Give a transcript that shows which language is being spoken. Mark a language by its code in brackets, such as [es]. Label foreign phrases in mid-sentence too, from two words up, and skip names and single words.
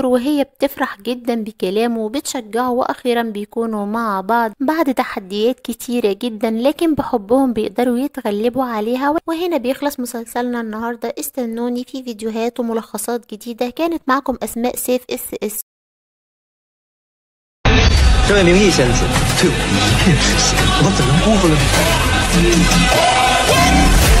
[ar] وهي بتفرح جدا بكلامه وبتشجعه، واخيرا بيكونوا مع بعض بعد تحديات كتيرة جدا، لكن بحبهم بيقدروا يتغلبوا عليها. وهنا بيخلص مسلسلنا النهاردة. استنوني في فيديوهات وملخصات جديدة. كانت معكم اسماء سيف SS。 [zh] 这位明义先生，对我一片痴心，我怎能辜负了你？